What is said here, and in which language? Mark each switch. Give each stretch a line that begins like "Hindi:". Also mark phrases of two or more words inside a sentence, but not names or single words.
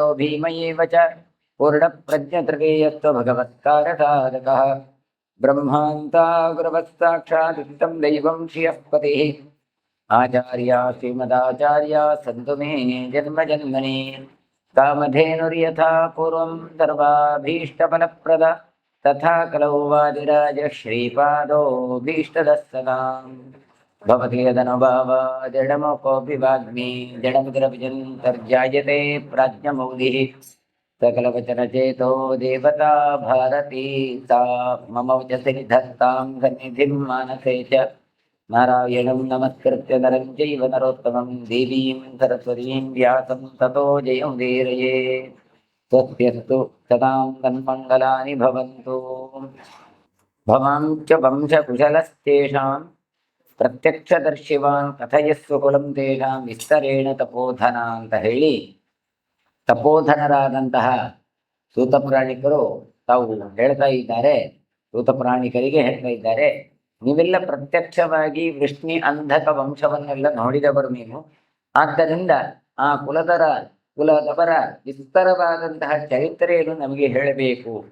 Sanskrit: ಭೀಮಯೇವ ಚ ಪೂರ್ಣಪ್ರಜ್ಞತೃತೀಯಸ್ತು ಭಗವತ್ಕಾರಸಾಧಕಃ ಬ್ರಹ್ಮಾಂತಾ ಗುರವತ್ಸಾಕ್ಷಾದಿಷ್ಟಂ ದೈವಂ ಶ್ರಿಯಃ ಪತಿಃ ಆಚಾರ್ಯ ಶ್ರೀಮದಾಚಾರ್ಯ ಸಂತು ಮೇ ಜನ್ಮ ಜನ್ಮನಿ ಕಾಮಧೇನುರ್ಯಥಾ ಪೂರ್ವಂ ಸರ್ವಾಭೀಷ್ಟಫಲಪ್ರದ ತಥಾ ಕಲೌ ವಾದಿರಾಜ ಶ್ರೀಪಾದೋ ಭೀಷ್ಟದಃ ಸದಾಂ ಭವತಿ ಯದನುಭಾವ ಜಡಮುಖೋऽಪಿ ವಾಗ್ಮಿ ಜಡಮಿತಿರಭಿಜन्तರ್ಜಾಯತೆ ಪ್ರಾಜ್ಞಮೌಲಿಃ सकलवचनचेतो देवता भारती सा मम वचसि निधत्तां सन्निधिं मानसे च नारायणं नमस्कृत्य नरं चैव नरोत्तमं देवीं सरस्वतीं व्यासं ततो जयमुदीरये स्वस्त्यस्तु सदां तन्मङ्गलानि भवन्तु भवां च वंशकुशलस्तेषां प्रत्यक्षदर्शिवान् कथयस्व कुलं तेषां विस्तरेण तपोधना
Kannada: ಅಂತ ಹೇಳಿ ತಪೋಧನರಾದಂತಹ ಸೂತಪುರಾಣಿಕರು ತಾವು ಹೇಳ್ತಾ ಇದ್ದಾರೆ. ಸೂತಪುರಾಣಿಕರಿಗೆ ಹೇಳ್ತಾ ಇದ್ದಾರೆ, ನೀವೆಲ್ಲ ಪ್ರತ್ಯಕ್ಷವಾಗಿ ವೃಷ್ಣಿ ಅಂಧಕ ವಂಶವನ್ನೆಲ್ಲ ನೋಡಿದವರು ನೀವು. ಆದ್ದರಿಂದ ಆ ಕುಲದವರ ವಿಸ್ತರವಾದಂತಹ ಚರಿತ್ರೆಯನ್ನು ನಮಗೆ ಹೇಳಬೇಕು.